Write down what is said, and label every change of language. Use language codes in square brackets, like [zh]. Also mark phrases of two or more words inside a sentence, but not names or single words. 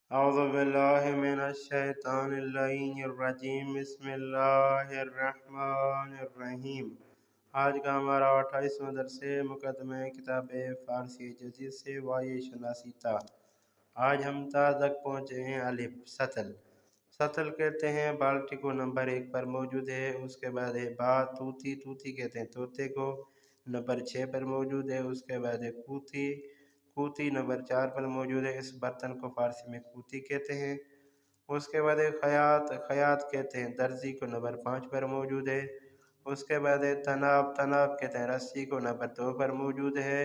[ar] اعوذ باللہ من الشیطان اللعین الرجیم بسم اللہ الرحمن الرحیم۔ [ur] آج کا ہمارا 28واں درس مقدمہ کتاب فارسی جدید سے وائے شناسی تا۔ آج ہم تا تک پہنچے ہیں الف سطل۔ سطل کہتے ہیں بالٹی کو نمبر 1 پر موجود ہے، اس کے بعد ہے با توتی، توتی کہتے ہیں طوطے کو، نمبر 6 پر موجود ہے، اس کے بعد ہے کوتی، کوتی نمبر 4 پر موجود ہے، اس برتن کو فارسی میں کوتی کہتے ہیں۔ اس کے بعد ہے خیاط، خیاط کہتے ہیں درزی کو، نمبر 5 پر موجود ہے۔ اس کے بعد ہے تناب، تناب کہتے ہیں رسی کو، نمبر 2 پر موجود ہے۔